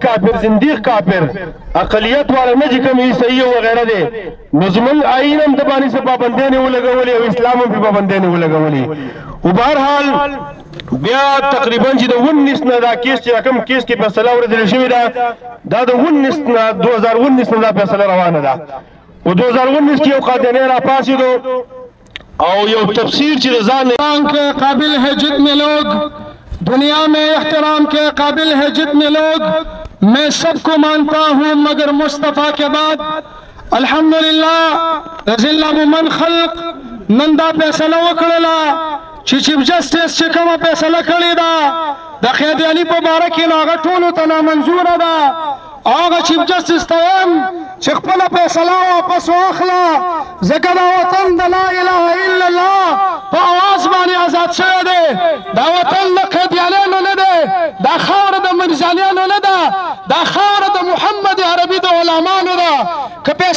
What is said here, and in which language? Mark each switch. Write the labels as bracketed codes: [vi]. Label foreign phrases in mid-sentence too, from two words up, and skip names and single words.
[ps] کافر زندیق کافر اقلیت والا نه چې کوم عیسائی او وغیره دی نو زمونږ آئین هم د باندې څه پابندۍ نه ولګولې او اسلام هم پې پابندۍ نه ولګولې خو به هر حال بیا تقریبا چې د 19 نه دا کیس چې کوم کیس کې فیصله اورېدل شوې ده دا د 19 نه 2019 نه دا فیصله روانه ده و 2019 کی قادیانی را پاسیدو او یو تفسیر چی رضان [ur] کے قابل ہے جتنے لوگ دنیا میں احترام کے قابل ہے جتنے لوگ میں سب کو مانتا ہوں مگر مصطفیٰ کے بعد الحمدللہ [ps] رضی اللہ من خلق نندا فیصلہ وکړلا چې چیف جسټس چې کومه فیصله کړې ده د قادیانی په باره کې هغه ټولو ته نامنظوره ده هغه چیف جسټس ته وایم چې خپله فیصله واپس واخله ځکه دا وطن د [ar] لا اله الا الله [ps] په اواز باندې آزاد شوی دی دا وطن د قادیانیانو نه دی دا خاوره د مرزالیانو نه ده دا خاوره د محمد عربي د علمانو ده که